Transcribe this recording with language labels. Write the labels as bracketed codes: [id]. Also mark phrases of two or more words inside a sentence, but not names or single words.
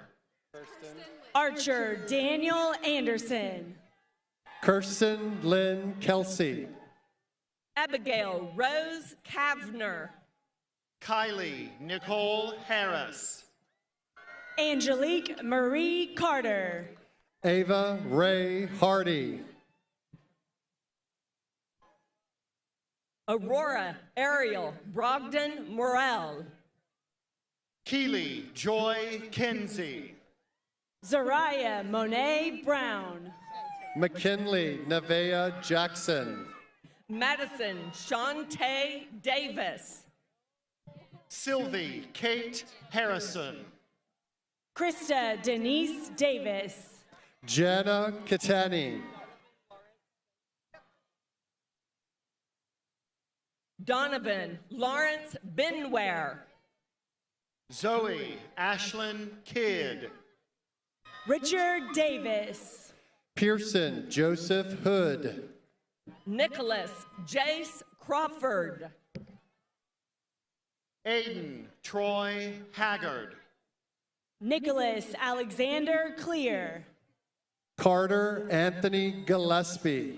[en] Archer Daniel Anderson. Kirsten Lynn Kelsey. Abigail Rose Kavner. Kylie Nicole Harris. Angelique Marie Carter. Ava Ray Hardy. Aurora Ariel Brogdon Morel. Keely Joy Kinsey. Zariah Monet Brown. McKinley Nevea Jackson. Madison Shantae Davis. Sylvie Kate Harrison. Krista Denise Davis. Jana Katani. Donovan Lawrence Benware. Zoe Ashlyn Kidd. Richard Davis. Pearson Joseph Hood. Nicholas Jace Crawford. Aiden Troy Haggard. Nicholas Alexander Clear. Carter Anthony Gillespie.